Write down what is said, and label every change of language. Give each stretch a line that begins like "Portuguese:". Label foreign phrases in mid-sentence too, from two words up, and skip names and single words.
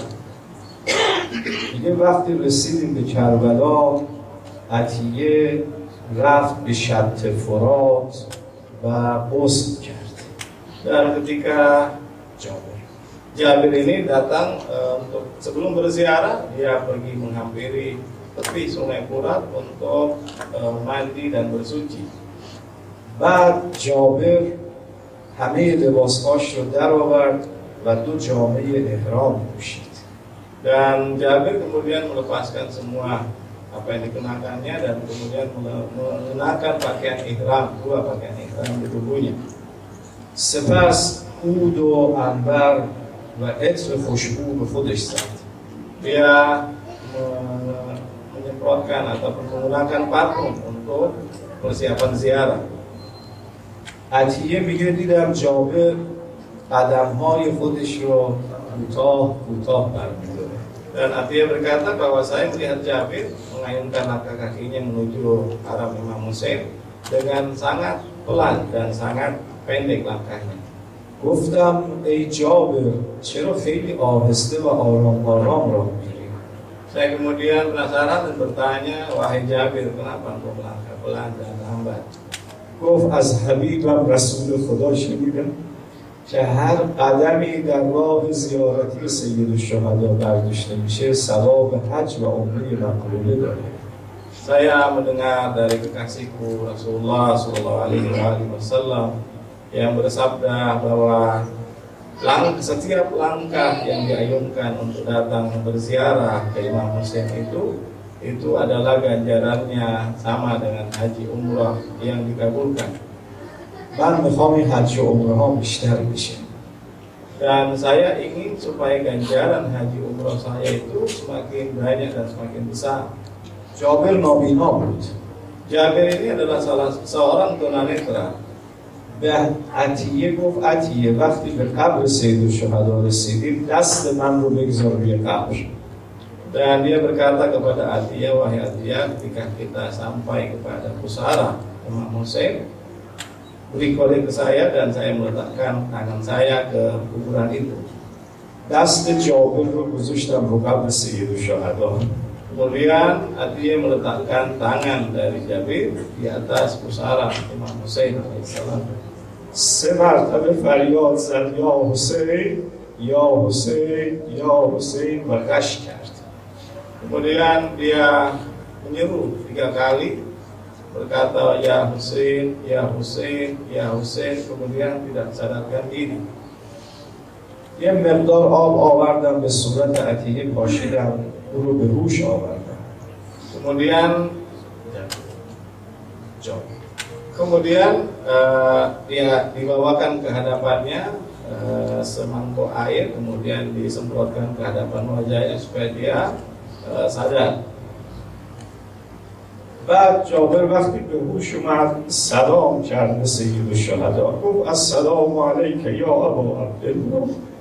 Persian: دیگه وقتی رسیدیم به کربلا عطیه رفت به شط فرات و غسل کرد.
Indonesian: Dan ketika Jabir ini datang untuk sebelum berziarah dia pergi menghampiri tepi sungai Furat untuk mandi dan bersuci.
Persian: بعد جابر همه لباسهاش رو در آورد و 2 جامه احرام پوشید.
Indonesian: Dan Jabir kemudian melepaskan semua apa yang dikenakannya dan kemudian mengenakan pakaian ihram, 2 pakaian ihram di tubuhnya.
Persian: سپس عود و عنبر و عطر خوشبو به خودش زد.
Indonesian: Dia menyemprotkan ataupun menggunakan parfum untuk persiapan ziarah.
Persian: عطیه میگه دیدم جابر قدمهای خودش رو کوتاه برمی‌داره.
Indonesian: Dan Atiyah berkata bahwa saya melihat Jabir mengayunkan langkah kakinya menuju haram Imam Hussein dengan sangat pelan dan sangat pendek langkahnya.
Persian: گفتم ای جابر چرا خیلی آهسته و آرام راه میری؟
Indonesian: Saya kemudian penasaran dan bertanya, wahai Jabir, kenapa engkau melangkah pelan dan lambat?
Persian: گفت از حبیبم رسول خدا شنیدم که هر قدمی در راه زیارتی سید الشهدا برداشته میشه ثواب حج و عمره مقبوله داره.
Indonesian: Saya mendengar dari kekasihku Rasulullah SAW yang bersabda bahwa setiap langkah yang diayunkan untuk datang berziarah ke Imam Hussein itu adalah ganjarannya sama dengan haji umrah yang dikabulkan.
Persian: من میخوام این حج و عمره ها بیشتر بشه.
Indonesian: Dan saya ingin supaya ganjaran haji umrah saya itu semakin banyak dan semakin besar.
Persian: جابر نابینا بود.
Indonesian: Jabir ini adalah seorang tunanetra.
Persian: به عطیه گفت عطیه وقتی به قبر سید الشهدا رسیدیم دست من رو بگذار روی قبر.
Indonesian: Dan dia berkata kepada Atiyah, wahai Atiyah, ketika kita sampai kepada pusara Imam Hussein, beri kode ke saya dan saya meletakkan tangan saya ke kuburan itu.
Persian: دست جابر رو گذاشتم رو قبر سید الشهدا.
Indonesian: Kemudian Atiyah meletakkan tangan dari Jabir di atas pusara Imam Hussein alaihissalam.
Persian: 3 مرتبه فریاد زد یا حسین یا حسین یا حسین و غش کرد.
Indonesian: Kemudian dia menyeru 3 kali, berkata ya Hussein, ya Hussein, ya Hussein, kemudian tidak sadarkan diri.
Persian: یه مقدار آب آوردم به صورت عطیه پاشیدم او رو به هوش آوردم.
Indonesian: Kemudian dia dibawakan ke hadapannya semangkuk air, kemudian disemprotkan ke hadapan wajahnya supaya dia sadar.
Persian: بعد جابر وقتی به هوش اومد سلام کرد به سید الشهدا گفت
Arabic: السلام علیک یا ابا عبدالله.